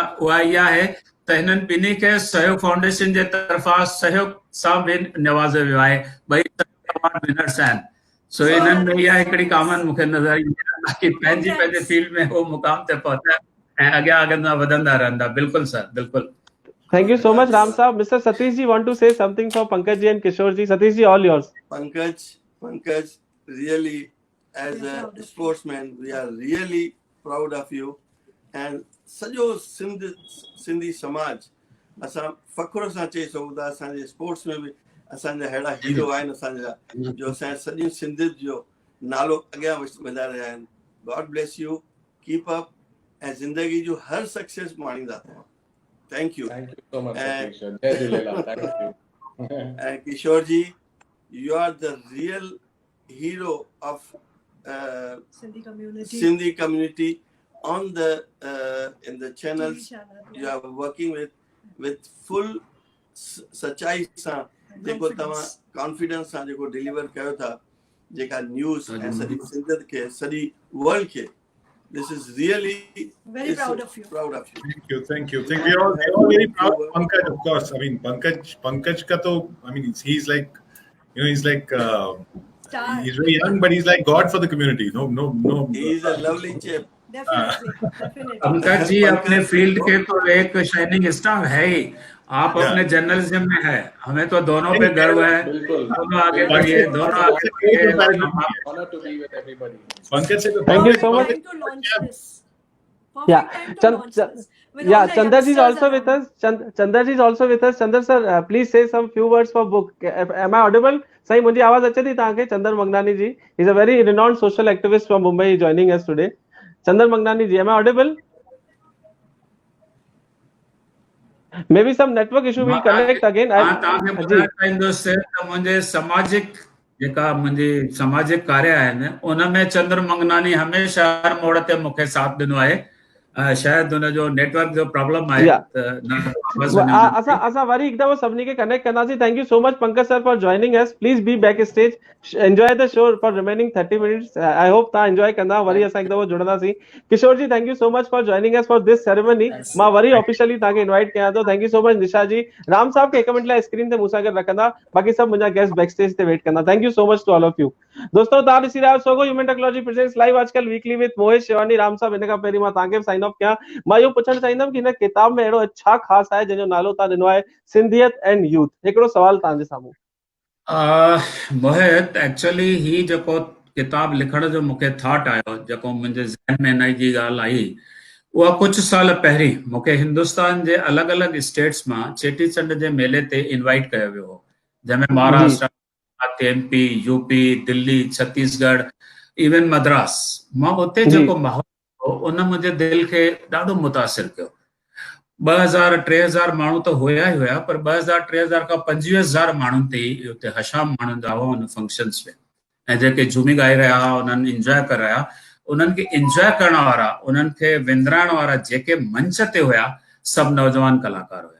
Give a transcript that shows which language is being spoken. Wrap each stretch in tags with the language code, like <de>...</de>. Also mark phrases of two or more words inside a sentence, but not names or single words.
<sd>उहा इहा आहे त हिननि ॿिन्ही खे सहयोग फाउंडेशन जे तरफ़ां सहयोग सां बि नवाज़ियो वियो आहे। ॿई</sd> <en>award winners</en> <sd>आहिनि। सो हिननि में इहा हिकिड़ी कॉमन मूंखे नज़र ईंदी आहे, बाक़ी पंहिंजे फील्ड में उहो मुक़ाम ते पहुता ऐं अॻियां वधंदा रहंदा। बिल्कुलु सर, बिल्कुलु।</sd> <en>Thank you so much Ram साहब। Mr. Satish ji want to say something for Pankaj ji and Kishore ji. Satish ji, all yours. Pankaj, really as a sportsman we are really proud of you and</en> <sd>सॼो सिंधी समाज असां फ़ख्र सां चई सघूं था असांजे स्पोर्ट्स में बि असांजा अहिड़ा हीरो आहिनि असांजा जो असांजे सॼी सिंधियत जो नालो अॻियां वधाए रहिया आहिनि।</sd> <en>God bless you, keep up</en> <sd>ऐं ज़िंदगी जो हर सक्सेस माणींदा रहो।</sd> <en>Thank you so much Satish. Jai Jhulelal. Thank you. And Kishore ji, you are the real hero of Sindhi community on the in the channels you are working with full</en> <sd>सच्चाई सां जेको तव्हां कॉन्फिडेंस सां जेको डिलीवर कयो था जेका न्यूज़ ऐं सॼी सिंधियत खे सॼी वर्ल्ड खे।</sd> <en>This is really very proud of you. Thank you. We are all very proud of Pankaj, of course. I mean, Pankaj</en> <hi>का तो,</hi> <en>I mean, he's like, you know, he's like, he's very young, but he's like God for the community. No. He's a lovely chap. Definitely.</en> <hi>पंकज जी अपने फील्ड के तो एक शाइनिंग स्टार है ही। आप अपने जर्नलिज्म में है, हमें तो दोनों पे गर्व है। दोनों आगे बढ़िए, दोनों आगे बढ़िए।</hi> <en>Honor to be with everybody. Pankaj said, Thank you so much. To launch this. Yeah, Chandar ji is also with us. Chandar ji is also with us. Chandar sir, please say some few words for book. Am I audible?</en> <hi>सही मुझे आवाज अच्छी थी तव्हांखे?</hi> <en>चंदर मंगनानी जी is a very renowned social activist from Mumbai joining us today. Chandar मंगनानी जी, am I audible? Maybe some network issue will connect again.</en> <sd>मुंहिंजे सामाजिक कार्य आहिनि उनमें चंद्र मंगनानी हमेशा हर मोड़ ते मूंखे साथ ॾिनो आहे। शायद हुन जो नेटवर्क जो प्रॉब्लम आहे असां वरी हिकु दफ़ो सभिनी खे कनेक्ट कंदासीं।</sd> <en>Thank you so much Pankaj sir for joining us. Please be backstage, enjoy the show for remaining 30 minutes. I hope</en> <sd>तव्हां एंजॉय कंदा। वरी असां हिकु दफ़ो जुड़ंदासीं। किशोर जी,</sd> <en>Thank you so much for joining us for this ceremony.</en> <sd>मां वरी ऑफिशियली तव्हांखे इनवाइट कयां थो।</sd> <en>Thank you so much निशा जी।</en> <sd>राम साहब खे 1 मिनट लाइ स्क्रीन ते मूंसां गॾु रखंदा, बाक़ी सभु मुंहिंजा गेस्ट बैक स्टेज ते वेट कंदा।</sd> <en>Thank you so much to all of you.</en> <sd>दोस्तों तव्हां ॾिसी रहिया आहियो सोगो ह्यूमन टेक्नोलॉजी प्रेजेंट्स लाइव आजकल वीकली विद मोहित शिवानी। राम साहब, हिन खां पहिरीं मां तव्हांखे</sd> <en>sign off</en> <sd>कयां। मां इहो पुछणु चाहींदुमि कि हिन किताब में अहिड़ो छा ख़ासि आहे जंहिंजो नालो तव्हां ॾिनो आहे सिंधियत एंड यूथ। हिकिड़ो सवाल तव्हांजे साम्हूं। मोहित, एक्चुअली ही जेको किताब लिखण जो मूंखे थॉट आयो, जेको मुंहिंजे ज़हन में हिन जी ॻाल्हि आई, उहा कुझु साल पहिरीं मूंखे हिंदुस्तान जे अलॻि अलॻि स्टेट्स मां चेटीचंड जे मेले ते इनवाइट कयो वियो हो, जंहिंमें महाराष्ट्र, गुजरात, MP, UP, दिल्ली, छत्तीसगढ़, इवन मद्रास, मां उते जी। जेको माहौल हो उन मुंहिंजे दिलि खे ॾाढो मुतासिर कयो। 2000-3000 माण्हू त हुया ई हुया, पर 2000-3000 खां 25,000 माण्हुनि ते उते हशाम माण्हुनि जा हुआ हुन फंक्शन्स में, ऐं जेके झूमी ॻाए रहिया हुआ, उन्हनि इंजॉय करे रहिया, उन्हनि खे इंजॉय करण वारा, उन्हनि खे विंदराइण वारा जेके मंच ते हुया, सभु नौजवान कलाकार हुया।</sd>